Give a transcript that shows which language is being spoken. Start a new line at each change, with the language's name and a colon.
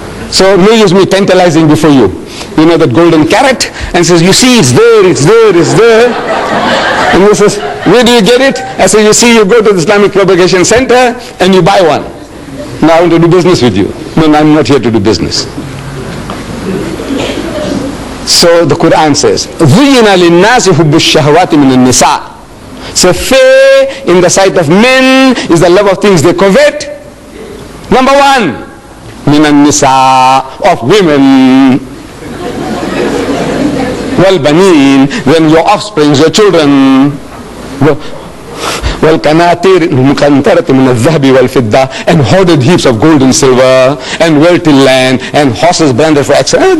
English: So no use me tantalizing before you. You know that golden carrot, and says, you see, it's there, it's there, it's there. And he says, where do you get it? I say, you see, you go to the Islamic Propagation Center and you buy one. Now I want to do business with you. No, I'm not here to do business. So the Quran says,
Arabic: زُيِّنَ لِلنَّاسِ حُبُّ الشَّهَوَاتِ مِنَ النِّسَاءِ.
English: So fair in the sight of men is the love of things they covet. Number one,
Arabic: مِنَ النِّسَاءِ,
English: of women.
Arabic: وَالْبَنِينَ,
English: then your offsprings, your children.
Arabic: وَالْقَنَاطِيرِ الْمُقَنْطَرَةِ مِنَ الذَّهَبِ وَالْفِضَّةِ,
English: and hoarded heaps of gold and silver, and wealthy land, and horses branded for excellence.